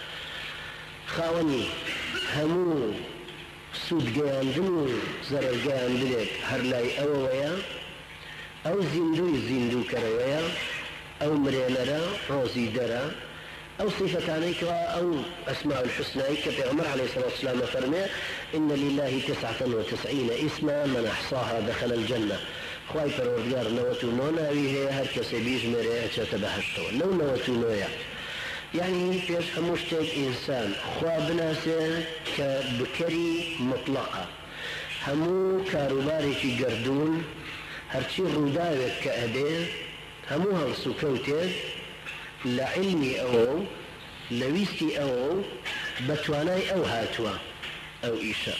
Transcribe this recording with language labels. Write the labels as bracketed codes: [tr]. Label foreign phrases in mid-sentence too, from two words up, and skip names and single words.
[ckb] خاوەنی هەموو سوودگەیاندن و زەرەرگەیاندنێک هەر لای ئەوەوەیە، ئەو زیندوی زیندووکەرەوەیە، ئەو مرێنەرە، ڕۆزی دەرە، ئەو صفەتانەی کەوا ئەو [ar] ئەسماء الحسنایی [ckb] کە پێغەمبەر [ar] عەلەیهی سەڵاتو وەسەلام [ckb] فەرمێ [ar] إن لله 99 اسما من أحصاها دخل الجنة. [ckb] خوای پەروەردگار 99 ناوی هەیە، هەر کەسێ بیژمێرێ ئەچێتە بەهەشتەوە. لەو 99 یعنی پێش هەموو شتێک ئینسان خوا بناسێ کە بکەری مطلقە، هەموو کاروبارێکی گەردوون، هەرچی ڕووداوێت کە ئەبێ، هەموو هەڵس و کەوتێک لە عیلمی ئەوە و لە ویستی ئەوە و بە توانای ئەو هاتووە ئەو ئیشە.